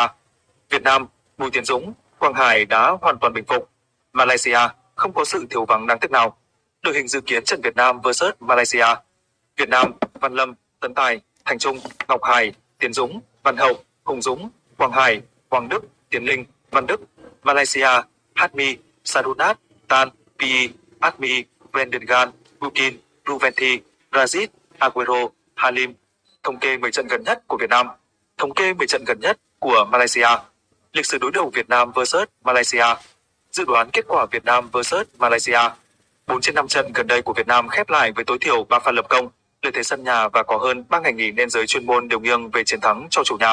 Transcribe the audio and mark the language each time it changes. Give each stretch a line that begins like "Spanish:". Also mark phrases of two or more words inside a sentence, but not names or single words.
Vietnamese: Việt Nam, Bùi Tiến Dũng, Quang Hải đã hoàn toàn bình phục. Malaysia không có sự thiếu vắng đáng tiếc nào. Đội hình dự kiến trận Việt Nam vs Malaysia. Việt Nam, Văn Lâm, Tấn Tài, Thành Trung, Ngọc Hải, Tiến Dũng, Văn Hậu, Hùng Dũng, Quang Hải, Hoàng Đức, Tiến Linh, Văn Đức. Malaysia, Hatmi, Sarunat, Tan, Pi, Admi, Brendan Gan, Bukin, Ruventi, Rajit, Aguero, Halim. Thống kê 10 trận gần nhất của Việt Nam. Thống kê 10 trận gần nhất của Malaysia. Lịch sử đối đầu Việt Nam vs Malaysia. Dự đoán kết quả Việt Nam vs Malaysia. 4 trên 5 trận gần đây của Việt Nam khép lại với tối thiểu 3 pha lập công, lợi thế sân nhà và có hơn 3 ngày nghỉ nên giới chuyên môn đều nghiêng về chiến thắng cho chủ nhà.